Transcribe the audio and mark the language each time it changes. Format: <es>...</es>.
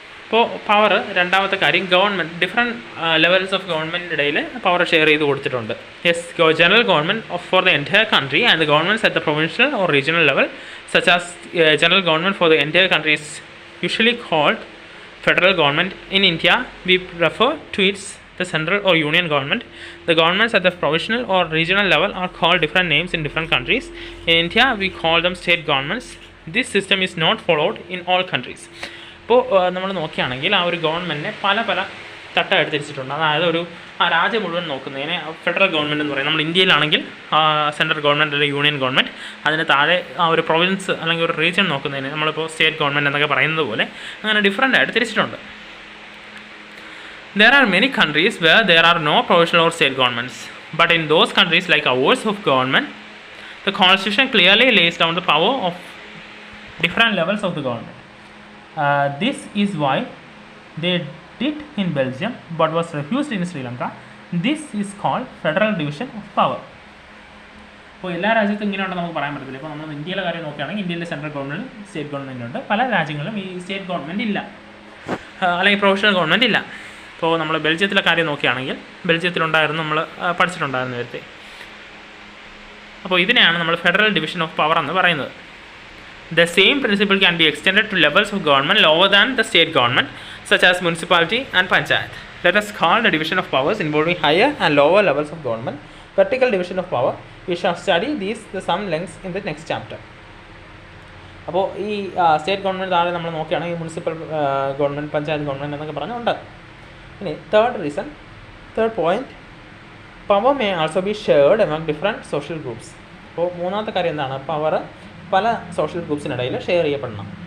<ml>ഇപ്പോൾ പവർ രണ്ടാമത്തെ കാര്യം government different levels of ഗവൺമെൻറ്റിനിടയിൽ power share ചെയ്ത് കൊടുത്തിട്ടുണ്ട്.</ml> <en>Yes, general government for the entire country and the governments at the provincial or regional level such as general government for the entire country is usually called federal government. In India, we refer to its the central or union government. The governments at the provincial or regional level are called different names in different countries. In India, we call them state governments. This system is not followed in all countries.</en> <ml>ഇപ്പോൾ നമ്മൾ നോക്കുകയാണെങ്കിൽ ആ ഒരു ഗവൺമെൻറ്റിനെ പല പല തട്ടായിട്ട് തിരിച്ചിട്ടുണ്ട്. അതായത് ഒരു രാജ്യം മുഴുവൻ നോക്കുന്നതിനെ ഫെഡറൽ ഗവൺമെൻറ് എന്ന് പറയും. നമ്മൾ ഇന്ത്യയിലാണെങ്കിൽ സെൻട്രൽ ഗവൺമെൻറ് അല്ലെങ്കിൽ യൂണിയൻ ഗവൺമെൻറ്, അതിന് താഴെ ആ ഒരു പ്രൊവിൻസ് അല്ലെങ്കിൽ ഒരു റീജിയൻ നോക്കുന്നതിന് നമ്മളിപ്പോൾ സ്റ്റേറ്റ് ഗവൺമെൻറ് എന്നൊക്കെ പറയുന്നത് പോലെ അങ്ങനെ ഡിഫറൻ്റ് ആയിട്ട് തിരിച്ചിട്ടുണ്ട്.</ml> <en>There are many countries where there are no provincial or state governments, but in those countries like ours of government, the constitution clearly lays down the power of different levels of the government. This is why they did in Belgium but was refused in Sri Lanka. This is called federal division of power.</en> <ml>അപ്പോൾ എല്ലാ രാജ്യത്തും ഇങ്ങനെയുണ്ടെന്ന് നമുക്ക് പറയാൻ പറ്റത്തില്ല. ഇപ്പോൾ നമ്മൾ ഇന്ത്യയിലെ കാര്യം നോക്കുകയാണെങ്കിൽ ഇന്ത്യയിലെ സെൻട്രൽ ഗവൺമെൻറ് സ്റ്റേറ്റ് ഗവൺമെൻറ് ഉണ്ട്. പല രാജ്യങ്ങളിലും ഈ സ്റ്റേറ്റ് ഗവൺമെൻറ് ഇല്ല, അല്ലെങ്കിൽ പ്രൊവിഷണൽ ഗവൺമെൻറ് ഇല്ല. ഇപ്പോൾ നമ്മൾ ബെൽജിയത്തിലെ കാര്യം നോക്കുകയാണെങ്കിൽ ബെൽജിയത്തിലുണ്ടായിരുന്നു, നമ്മൾ പഠിച്ചിട്ടുണ്ടായിരുന്നു നേരത്തെ. അപ്പോൾ ഇതിനെയാണ് നമ്മൾ ഫെഡറൽ ഡിവിഷൻ ഓഫ് പവർ എന്ന് പറയുന്നത്.</ml> <en>The same principle can be extended to levels of government lower than the state government, such as municipality and panchayat. Let us call the division of powers involving higher and lower levels of government vertical division of power. We shall study these the some lengths in the next chapter.</en> <ml>അപ്പോൾ ഈ state government താഴെ നമ്മൾ നോക്കുകയാണെങ്കിൽ municipal government, panchayat government എന്നൊക്കെ പറഞ്ഞുണ്ട്. ഇനി third point,</ml> <en>Power may also be shared among different social groups.</en> <ml>അപ്പോൾ മൂന്നാമത്തെ കാര്യം എന്താണ്? പവർ പല സോഷ്യൽ ഗ്രൂപ്പ്സിനിടയിൽ ഷെയർ ചെയ്യപ്പെടണം.</ml>